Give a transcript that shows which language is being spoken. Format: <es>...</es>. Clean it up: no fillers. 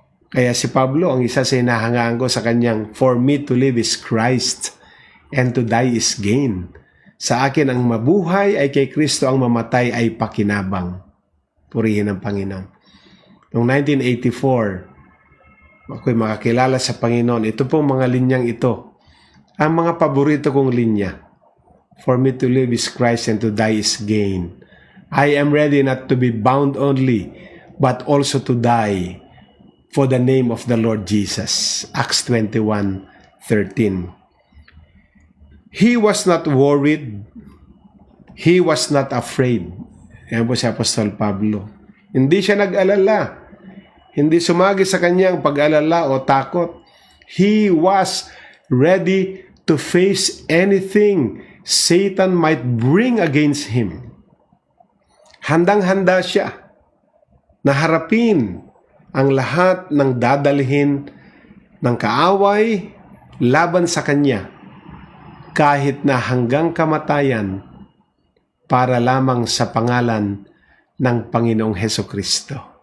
<tl>Kaya si Pablo, ang isa sa hinahangaan ko sa kanyang,</tl> <en>for me to live is Christ, and to die is gain.</en> <tl>Sa akin ang mabuhay ay kay Kristo, ang mamatay ay pakinabang. Purihin ang Panginoon. Noong 1984, ako'y makakilala sa Panginoon. Ito pong mga linyang ito. Ang mga paborito kong linya.</tl> <en>For me to live is Christ and to die is gain. I am ready not to be bound only, but also to die for the name of the Lord Jesus. Acts 21:13. He was not worried. He was not afraid.</en> <tl>Yan po si Apostol Pablo. Hindi siya nag-alala. Hindi sumagi sa kanyang pag-alala o takot.</tl> <en>He was ready to face anything Satan might bring against him.</en> <tl>Handang-handa siya na harapin ang lahat ng dadalhin ng kaaway laban sa kanya, kahit na hanggang kamatayan, para lamang sa pangalan ng Panginoong Hesukristo.</tl>